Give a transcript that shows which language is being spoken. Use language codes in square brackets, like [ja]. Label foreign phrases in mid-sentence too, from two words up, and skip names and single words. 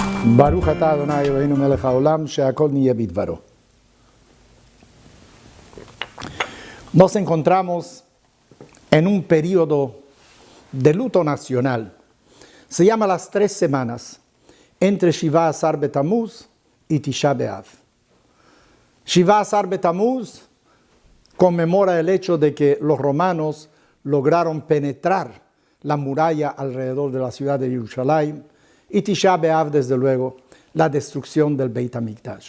[he] ברוך אתה אדוני אלוהינו מלך העולם שהכל נהיה בדברו. [es] Nos encontramos en un periodo de luto nacional. Se llama las 3 semanas entre Shiva Asar Betamuz y Tisha B'Av. Shiva Asar Betamuz conmemora el hecho de que los romanos lograron penetrar la muralla alrededor de la ciudad de Jerusalén, y Tisha B'Av, desde luego, la destrucción del Beit HaMikdash.